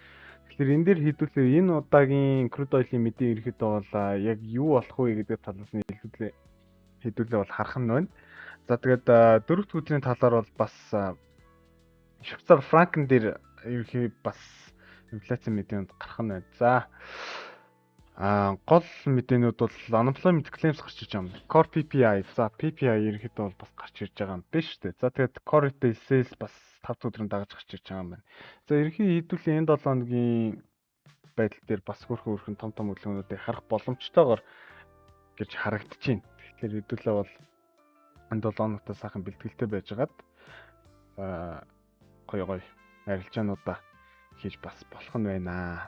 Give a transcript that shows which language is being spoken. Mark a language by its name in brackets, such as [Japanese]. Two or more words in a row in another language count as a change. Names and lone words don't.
[Mongolian] Тэгэхээр энэ дээр хэдүүлээ энэ удаагийн [English] crude oil- [Mongolian] ийн мэдээ ирэхэд бол яг юу болох вэ гэдэг талаас нь хэдүүлээ бол харах нь байна. За тэгээд 4 өдрийн талаар бол бас Швейцар франкэн дээр ерөнхий бас инфляцийн мэдээнд гарах нь байна. За гол мэдээнүүд бол [English] unemployment claims [Mongolian] гарч ирж байгаа юм. [English] Core PPI. [Mongolian] За PPI ерөнхийдөө бол бас гарч ирж байгаа юм биш үү? За тэгээд [English] core retail sales [Mongolian] бас 5 өдрөнд дагаж гарч ирж байгаа юм байна. За ерөнхий хэдүүлээ энэ 7 хоногийн байдал дээр бас хөрхөн том өглөөнүүдийг харах боломжтойгоор гэж харагдаж байна. Тэгэхээр хэдүүлээ бол энэ 7 хоногт сайхан бэлтгэлтэй байжгаад гоё арилжаануудаа хийж бас болох нь байна.